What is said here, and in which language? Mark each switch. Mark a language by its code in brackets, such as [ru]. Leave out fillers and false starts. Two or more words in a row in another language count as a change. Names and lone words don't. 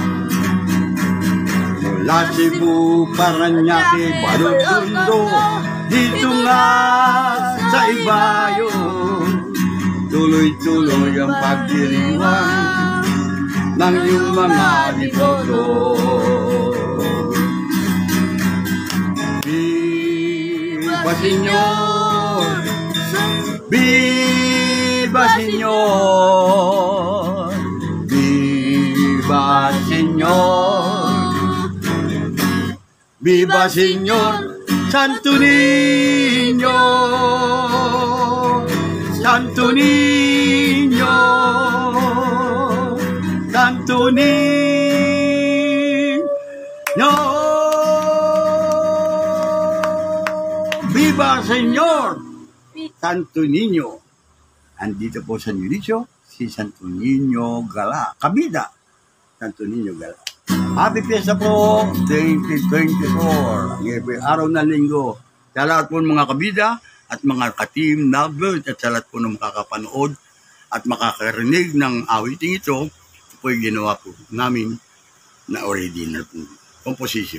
[tl] Mula Cebu, Paranaque, Balotondo, dito nga sa Ibayo, tuloy-tuloy ang pagdiriwang ng iyong mga deboto. [es] Viva Señor, Viva Señor, Viva Viva Señor Santo Niño, Santo Niño, Santo Niño. Viva Señor Santo Niño. [tl] Andito po sa Nulicio, si Santo Niño Gala. Kabida, Santo Niño Gala. [en] Happy Fiesta [tl] po 2024. Ngayon araw na linggo. Sa lahat po ng mga kabida at mga ka-team lovers at sa lahat po ng makakapanood at makakarinig ng awiting ito, ito po yung ginawa po namin na original po composition.